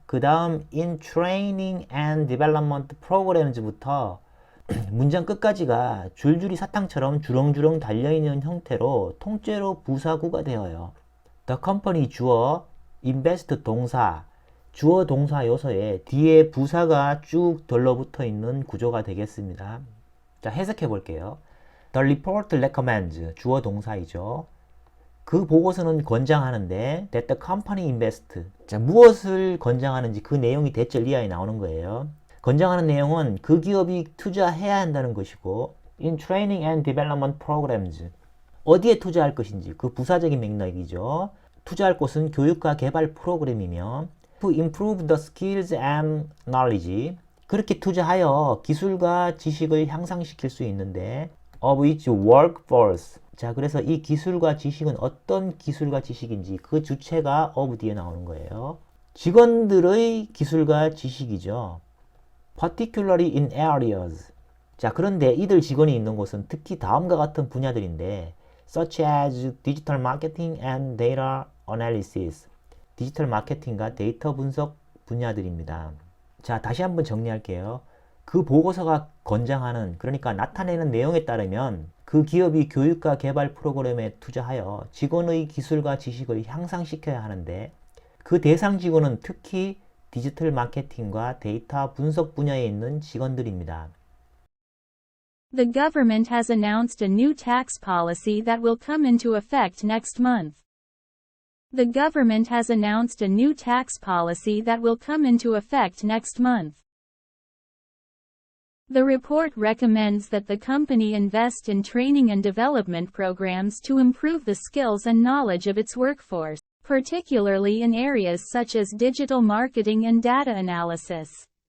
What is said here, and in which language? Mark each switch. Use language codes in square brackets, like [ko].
[ko] 그 다음 [en] in training and development programs [ko] 부터 문장 끝까지가 줄줄이 사탕처럼 주렁주렁 달려있는 형태로 통째로 부사구가 되어요. [en] The company [ko] 주어, invest 동사, 주어 동사 요소에 뒤에 부사가 쭉 들러붙어 있는 구조가 되겠습니다. 자, 해석해 볼게요. [en] The report recommends [ko] 주어 동사이죠. 그 보고서는 권장하는데 [en] that the company invest. [ko] 자, 무엇을 권장하는지 그 내용이 대절 이하에 나오는 거예요. 권장하는 내용은 그 기업이 투자해야 한다는 것이고 [en] in training and development programs. [ko] 어디에 투자할 것인지 그 부사적인 맥락이죠. 투자할 곳은 교육과 개발 프로그램이며 [en] to improve the skills and knowledge. [ko] 그렇게 투자하여 기술과 지식을 향상시킬 수 있는데 [en] of its workforce. [ko] 자, 그래서 이 기술과 지식은 어떤 기술과 지식인지 그 주체가 of 뒤에 나오는 거예요. 직원들의 기술과 지식이죠. [en] particularly in areas. [ko] 자, 그런데 이들 직원이 있는 곳은 특히 다음과 같은 분야들인데 [en] such as digital marketing and data analysis. [ko] 디지털 마케팅과 데이터 분석 분야들입니다. 자, 다시 한번 정리할게요. 그 보고서가 권장하는, 그러니까 나타내는 내용에 따르면 그 기업이 교육과 개발 프로그램에 투자하여 직원의 기술과 지식을 향상시켜야 하는데 그 대상 직원은 특히 디지털 마케팅과 데이터 분석 분야에 있는 직원들입니다. [en] The government has announced a new tax policy that will come into effect next month. The government has announced a new tax policy that will come into effect next month. The report recommends that the company invest in training and development programs to improve the skills and knowledge of its workforce, particularly in areas such as digital marketing and data analysis.